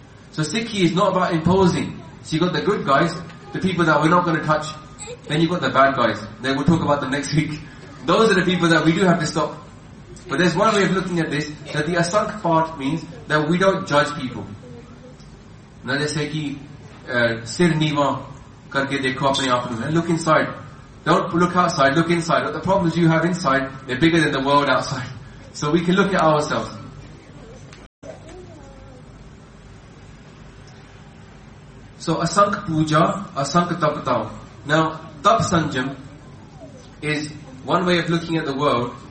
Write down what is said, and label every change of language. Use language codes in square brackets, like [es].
[en] So Sikhi is not about imposing. So you got the good guys, the people that we're not going to touch. Then you've got the bad guys. Then we'll talk about them next week. Those are the people that we do have to stop. But there's one way of looking at this, that the Asankh part means that we don't judge people. Now they say, [pa] ਕਿ, ਸਿਰ ਨਿਵਾ ਕਰਕੇ ਦੇਖੋ ਆਪਣੇ ਆਪ ਨੂੰ. [en] Look inside. Don't look outside, look inside. But the problems you have inside, they're bigger than the world outside. So we can look at ourselves. So [pa] asank puja, asank tapatav. [en] Now, tap sanjam is one way of looking at the world.